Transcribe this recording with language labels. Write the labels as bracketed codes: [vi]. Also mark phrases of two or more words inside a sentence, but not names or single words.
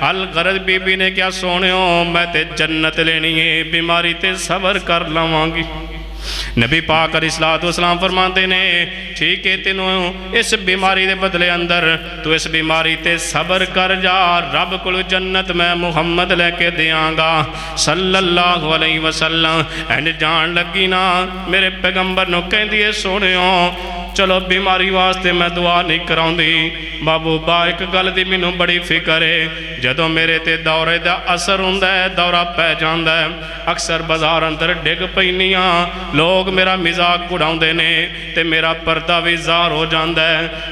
[pa] الغرض بی بی نے کیا، سونیو میں تے جنت لینی ہے، بیماری تے صبر کر لوانگی. نبی پاک [ar] عليه الصلاة والسلام [pa] فرماتے نے، ٹھیک ہے تینوں اس بیماری کے بدلے اندر تو اس بیماری تے صبر کر جا، رب کول جنت میں محمد لیکے دینگا [ar] صلى الله عليه وسلم. [pa] اینج جان لگی نا، میرے پیغمبر نوں کہندی ہے، سونیو چلو بیماری واسطے میں دعا نہیں کراؤندی، محبوبہ اک گل دی مینوں بڑی فکر ہے، جدوں میرے تے دورے دا اثر ہندا ہے، دورہ پے جاندا ہے، اکثر بازار اندر ڈگ پینی ہاں، لوک میرا مذاق اڑاؤندے نے تے میرا پردہ بھی ظاہر ہو جاتا ہے.